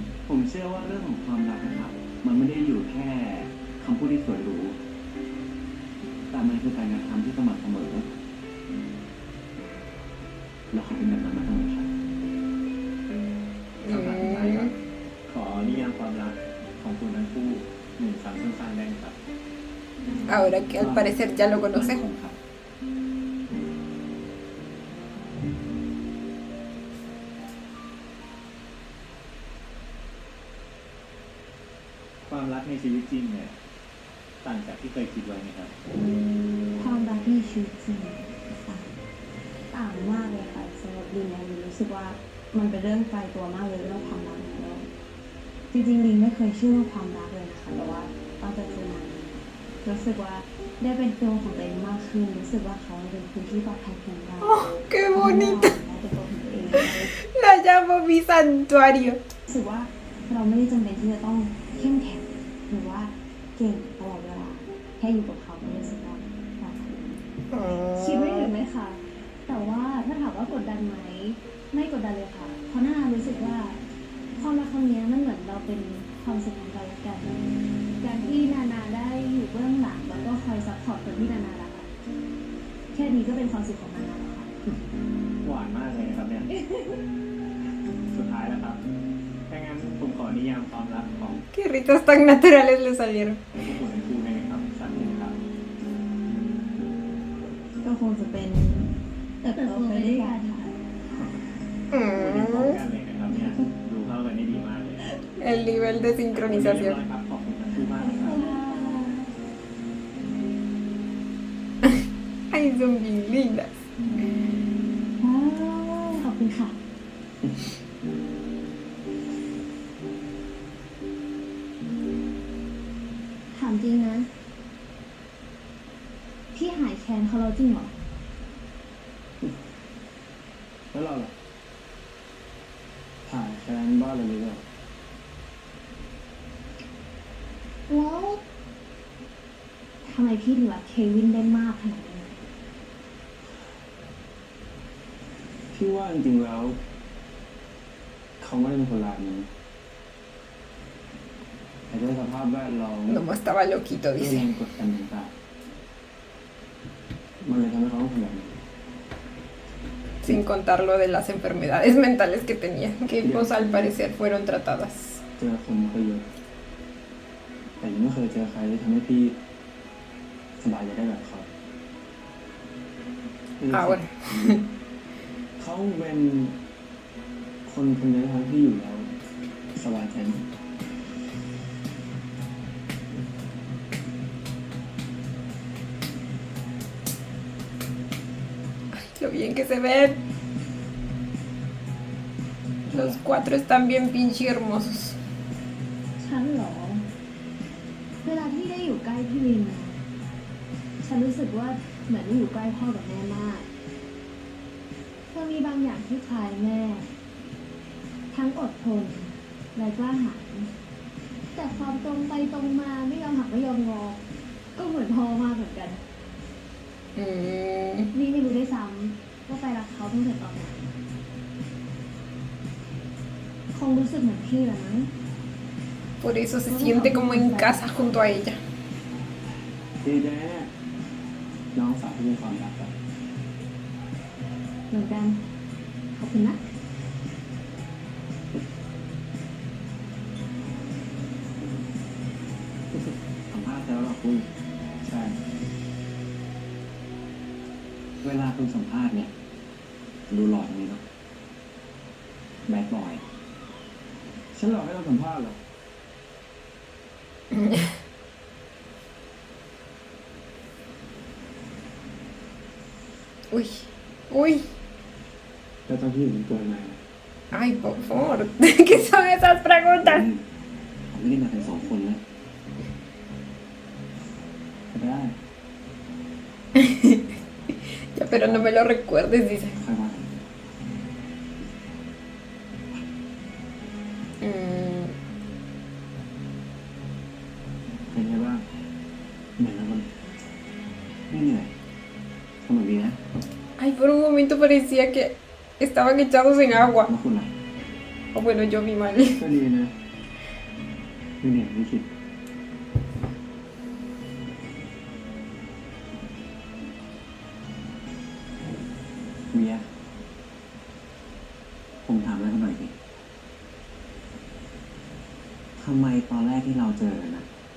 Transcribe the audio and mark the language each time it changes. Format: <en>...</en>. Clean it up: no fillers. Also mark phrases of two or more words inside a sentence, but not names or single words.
<th>ผมเชื่อว่าเรื่องของความรักนะครับ มันไม่ได้อยู่แค่คำพูดที่สวยหรูแต่มันคือการกระทำที่สม่ำเสมอแล้วเขาเป็นแบบนั้นมาตลอดครับ คำถามสุดท้ายครับ ขอนิยามความรักของคุณทั้งคู่หนึ่งคำสั้นๆได้ไหมครับ</th> <es>Ahora que al parecer ya lo</es> <th>มั่น</th> <es>conoce.</es> <th>คงครับ ความรักในชีวิตจริงเนี่ยต่างจากที่เคยคิดไว้ไหมครับ ความรักในชีวิตจริงต่างมากเลยค่ะสำหรับลินเนี่ยลินรู้สึกว่ามันเป็นเรื่องไกลตัวมากเลยเรื่องความรักของเราจริงๆลินไม่เคยเชื่อเรื่องความรักเลยนะคะแต่ว่าตั้งแต่เจอมารู้สึกว่าได้เป็นตัวของตัวเองมากขึ้นรู้สึกว่าเขาเป็นคนที่ปลอดภัยของเรา</th> <es>Oh, qué bonita.</es> <th>เป็นตัวของตัวเอง</th> <es>La llamo mi santuario.</es> <th>รู้สึกว่าเราไม่ได้จำเป็นที่จะต้องเข้มแข็งหรือว่าเก่งตลอดเวลาแค่อยู่กับเขาก็รู้สึกว่าปลอดภัย คิดไม่ถึงเลยค่ะ แต่ว่าถ้าถามว่ากดดันไหม ไม่กดดันเลยค่ะ เพราะน่ารู้สึกว่าความรักครั้งนี้มันเหมือนเราเป็นความสุขของกันและกัน การที่นานาได้อยู่เบื้องหลังแล้วก็คอยซัพพอร์ตคนที่นานารักอะแค่นี้ก็เป็นความสุขของนานาแล้วค่ะ หวานมากเลยนะครับเนี่ย สุดท้ายแล้วครับถ้างั้นผมขอนิยามความรักของ</th> <es>Qué ritos tan naturales le salieron.</es> <th>พวกคุณทั้งคู่ได้ไหมครับสั้นเลยครับ ก็คงจะเป็นเติบโตไปด้วยกันค่ะ คุยกันพร้อม Mm, กันเลยนะครับเนี่ยดูเข้ากันได้ดีมากเลย</th> <es>el nivel de</es> <th>เรียบร้อย</th> <es>sincronización.</es> <th>ครับขอบคุณทั้งคู่มากนะครับ</th> <es>Ay, son bien lindas.</es> <th>ว้าวขอบคุณค่ะ ถามจริงนะ พี่หายแค้นเขาแล้วจริงเหรอ แล้วเราล่ะถ่ายแค้นบ้านเราหรือเปล่า แล้วทำไมพี่ถึงรักเควินได้มากขนาดนี้ พี่ว่าจริงๆแล้ว เขาไม่ได้เป็นคนร้ายนะแต่ด้วยสภาพแวดล้อม</th> <es>Como estaba loquito,</es> <th>เรื่อง</th> <es>dice.</es> <th>แรงกดดันต่างๆมันเลยทำให้เขาต้องทำแบบนี้</th> <es>Sin contar lo de las enfermedades mentales que tenía, que pues al parecer fueron tratadas.</es> <th>เจอคนก็เยอะแต่ยังไม่เคยเจอใครที่ทำให้พี่สบายใจได้แบบเขา</th> <es>Ahora.</es> <th>เขาเป็นคนคนเดียวที่ทำให้พี่อยู่แล้วสบายใจมาก</th> <es>Lo bien que se ven. Los cuatro están bien pinche hermosos.</es> <th>ฉันเหรอ เวลาที่ได้อยู่ใกล้พี่วินนะฉันรู้สึกว่าเหมือนได้ อยู่ใกล้พ่อกับแม่มากเธอมีบางอย่างที่คล้ายแม่ ทั้งอดทนและกล้าหาญแต่ความตรงไปตรงมาไม่ยอมหักไม่ยอมงอ ก็เหมือนพ่อมากเหมือนกัน นี่ไม่รู้ด้วยซ้ำว่าไปรักเขาตั้งแต่ตอนไหนคงรู้สึกเหมือนพี่แหละมั้ง</th> <es>Por eso se siente como en casa junto a ella.</es> <th>ดีใจแน่น้องสาวที่มีความรักแบบ เหมือนกัน ขอบคุณนะ สัมภาษณ์แล้วหรอคุณ ใช่ เวลาคุณสัมภาษณ์เนี่ย ดูหล่อตรงนี้เนาะ</th> <en>bad boy</en> <th>ฉันหลอกให้เราสัมภาษณ์เหรอ Uy, uy. แล้วตอนที่อยู่บนตัวไหน</th> <es>Ay, por favor. ¿Qué son esas preguntas?</es> <th>ผมไม่ได้มากันสองคนนะ ก็ได้</th> <es>Ya, pero no me lo recuerdes, dice.</es> <th>ค่อยว่ากัน Mm, เป็นไงบ้าง เหมือนแล้วมันไม่เหนื่อยสนุกดีนะ</th> <es>Ay, por un momento parecía que estaban echados en agua.</es> <th>แล้วคุณล่ะ</th> <es>O bueno, yo vi mal.</es> <th>ก็ดีนะไม่เหนื่อยไม่คิด เวียผมถามอะไรกันหน่อยสิทำไมตอนแรกที่เราเจอกันนะ</th>